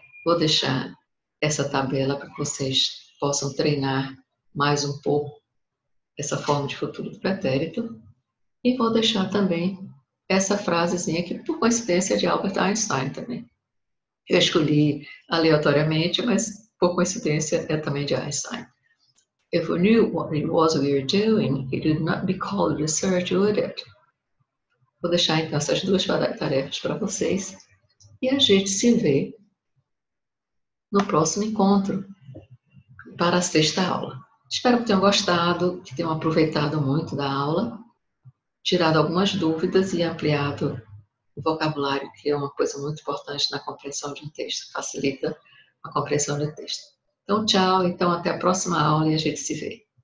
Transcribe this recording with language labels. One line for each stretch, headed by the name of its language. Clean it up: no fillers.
Portuguese: Vou deixar essa tabela para que vocês possam treinar mais um pouco essa forma de futuro do pretérito. E vou deixar também essa frasezinha que, por coincidência, é de Albert Einstein também. Eu escolhi aleatoriamente, mas por coincidência é também de Einstein.
English: If we knew what it was we were doing, it would not be called research, would it?
Portuguese: Vou deixar então essas duas tarefas para vocês e a gente se vê no próximo encontro para a sexta aula. Espero que tenham gostado, que tenham aproveitado muito da aula, tirado algumas dúvidas e ampliado o vocabulário, que é uma coisa muito importante na compreensão de um texto, facilita a compreensão do texto. Então, tchau, então até a próxima aula e a gente se vê.